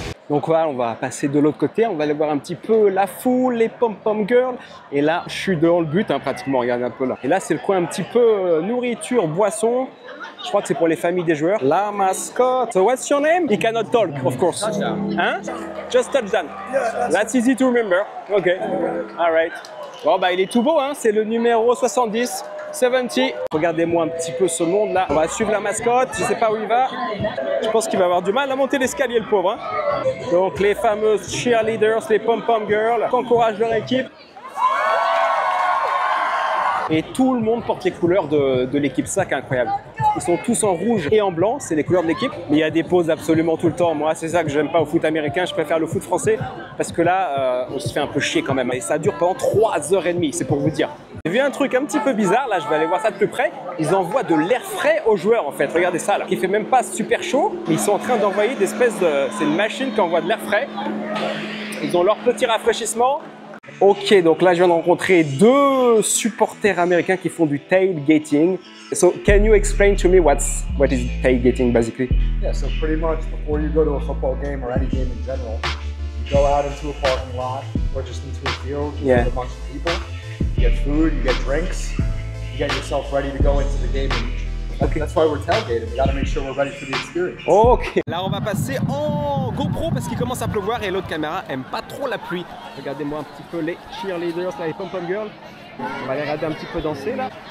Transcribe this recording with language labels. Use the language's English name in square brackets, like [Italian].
[French] Donc voilà, on va passer de l'autre côté, on va aller voir un petit peu la foule, les pom-pom girls. Et là, je suis devant le but, hein, pratiquement, regardez un peu là. Et là, c'est le coin un petit peu nourriture, boisson. Je crois que c'est pour les familles des joueurs. [English] La mascotte, what's your name? He cannot talk, of course. Hein? Just touchdown. That's easy to remember. Ok, all right. [French] Bon, bah, il est tout beau, hein, c'est le numéro 70. 70. Regardez-moi un petit peu ce monde là. On va suivre la mascotte, je sais pas où il va. Je pense qu'il va avoir du mal à monter l'escalier le pauvre. Hein. Donc les fameuses cheerleaders, les pom-pom girls, qui encouragent leur équipe. Et tout le monde porte les couleurs de l'équipe, ça qui est incroyable. Ils sont tous en rouge et en blanc, c'est les couleurs de l'équipe. Mais il y a des pauses absolument tout le temps. Moi, c'est ça que j'aime pas au foot américain, je préfère le foot français. Parce que là, on se fait un peu chier quand même. Et ça dure pendant 3h30, c'est pour vous dire. J'ai vu un truc un petit peu bizarre, là je vais aller voir ça de plus près. Ils envoient de l'air frais aux joueurs en fait, regardez ça là. Il fait même pas super chaud, mais ils sont en train d'envoyer des espèces de... C'est une machine qui envoie de l'air frais. Ils ont leur petit rafraîchissement. Ok, donc là je viens de rencontrer deux supporters américains qui font du tailgating. [English] So can you explain to me what is tailgating basically? Yeah, so pretty much before you go to a football game or any game in general, you go out into a parking lot or just into a field with a bunch of people. You get food, you get drinks, you get yourself ready to go into the game. Okay. That's why we're tailgating. We got to make sure we're ready for the experience. Ok. [French] Là, on va passer en GoPro parce qu'il commence à pleuvoir et l'autre caméra aime pas trop la pluie. Regardez-moi un petit peu les cheerleaders, là, les pom-pom girls. On va les regarder un petit peu danser là.